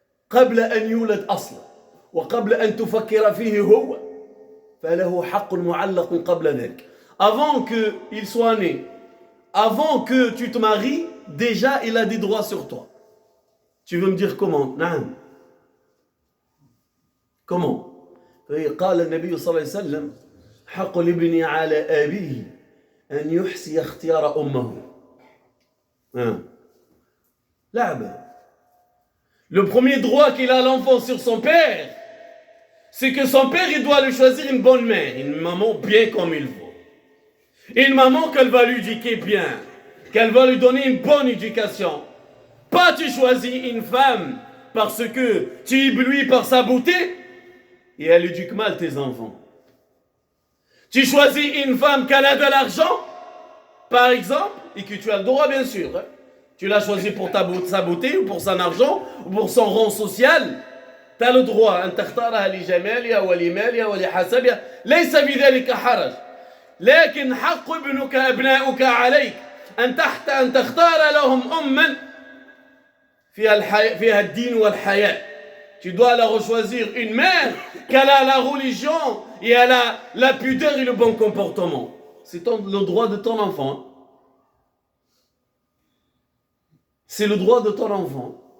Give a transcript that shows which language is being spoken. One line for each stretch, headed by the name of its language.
Arabic: قبل أن يولد أصلا وقبل أن تفكر فيه هو فله حق معلق قبل ذلك.
French: Avant qu'il soit né, avant que tu te maries, déjà il a des droits sur toi. Tu veux me dire comment?
Arabic: نعم.
French: Comment?
Arabic: قال النبي صلى الله عليه وسلم حق الابن على أبيه أن يحسي اختيار أمه. لعبة.
French: Le premier droit qu'il a l'enfant sur son père, c'est que son père il doit lui choisir une bonne mère, une maman bien comme il faut. Une maman qu'elle va lui éduquer bien, qu'elle va lui donner une bonne éducation. Pas tu choisis une femme parce que tu es ébloui par sa beauté et elle éduque mal tes enfants. Tu choisis une femme qui a de l'argent, par exemple, et que tu as le droit bien sûr. Hein? Tu l'as choisi pour sa beauté ou pour son argent ou pour son rang social. Tu as le droit.
Arabic: أن تختارها لجمالها ولمالها ولحسبها ليس بذلك حرج. لكن حق ابنك أبناؤك عليك أن تختار لهم أما فيها الدين والحياة.
French: Tu dois leur choisir une mère qu'elle a la religion et elle a la pudeur et le bon comportement. C'est le droit de ton enfant. C'est le droit de ton enfant.